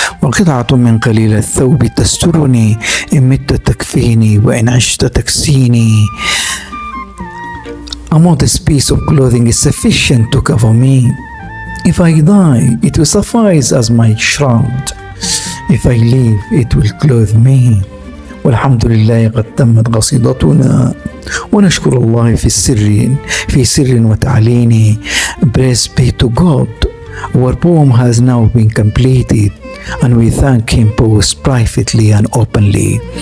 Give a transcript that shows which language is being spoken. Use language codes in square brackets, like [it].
[ar] وقطعة من قليل الثوب تسترني إن مت تكفيني وإن عشت تكسيني. [en] A modest piece of clothing is sufficient to cover me. If I die, it will suffice as my shroud. If I live, it will clothe me. [ar] والحمد لله قد تمت قصيدتنا ونشكر الله في سر وتعلين. [en] Praise be to God. Our poem has now been completed and we thank him both privately and openly.